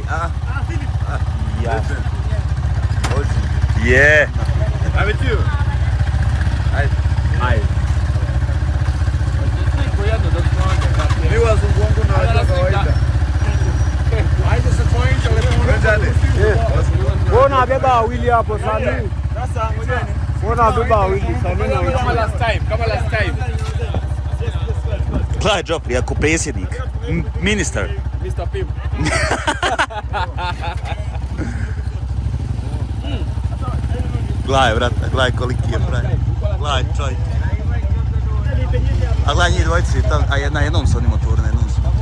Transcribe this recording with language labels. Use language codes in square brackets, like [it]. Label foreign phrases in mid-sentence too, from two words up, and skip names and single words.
[bs] Ja. Je. Ajde ti. Ajde. Ajde se tvojim telefonom. [sw] Bona beba Willy hapo sani. Sasa ngojeni. Bona beba Willy sani na Kama [en] last time. [bs] Gledaj Joffrey, ako predsjednik, ministar. Mr. Pim. Gledaj, brate, gledaj koliki je pravi. Gledaj, čovjek. A gledaj njih dvojici, a na jednom su oni motoru, na jednom su.